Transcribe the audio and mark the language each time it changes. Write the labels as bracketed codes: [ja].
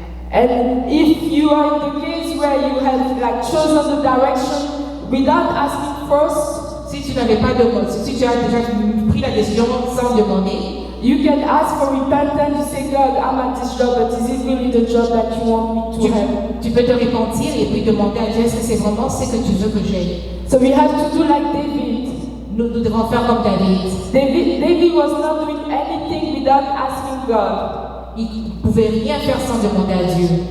[en] And if you are in the case where you have like chosen the direction without asking first, [fr] Si tu n'avais pas de si tu as déjà pris la décision sans demander, [en] you can ask for repentance. You say, God, I'm at this job, but is it really the job that you want me to have? [fr] tu peux te repentir et puis demander à Dieu est-ce que c'est vraiment ce que tu veux que j'aie. [en] So we have to do like David. [fr] Nous devons faire comme David. [en] David was not doing anything without asking God. [fr] Il ne pouvait rien faire sans demander à Dieu.